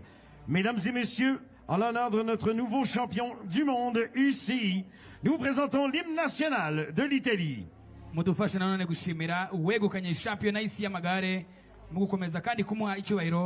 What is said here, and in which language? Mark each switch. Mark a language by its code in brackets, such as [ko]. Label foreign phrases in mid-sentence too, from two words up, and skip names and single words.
[fr] Mesdames et messieurs, en l'honneur de notre nouveau champion du monde UCI, nous présentons l'hymne national de l'Italie. [rw] Mudufashe nanone gushimira uwegukanye shampiyona y'isi y'amagare mu gukomeza kandi kumuha icyubahiro.